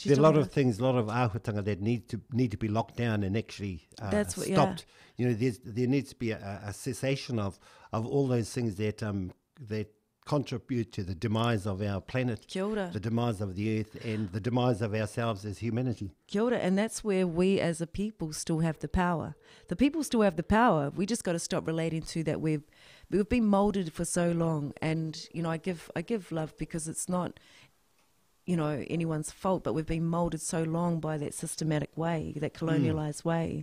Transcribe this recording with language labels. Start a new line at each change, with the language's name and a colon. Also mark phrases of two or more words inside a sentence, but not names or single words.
English: There are a lot of things, a lot of āhuatanga that need to be locked down and actually stopped. There needs to be a cessation of all those things that contribute to the demise of our planet,
Māori: Kia ora.
English: The demise of the earth, and the demise of ourselves as humanity.
Māori: Kia ora.
English: And that's where we as a people still have the power. The people still have the power. We just got to stop relating to that. We've been molded for so long, and I give love because it's not anyone's fault, but we've been molded so long by that systematic way, that colonialized way.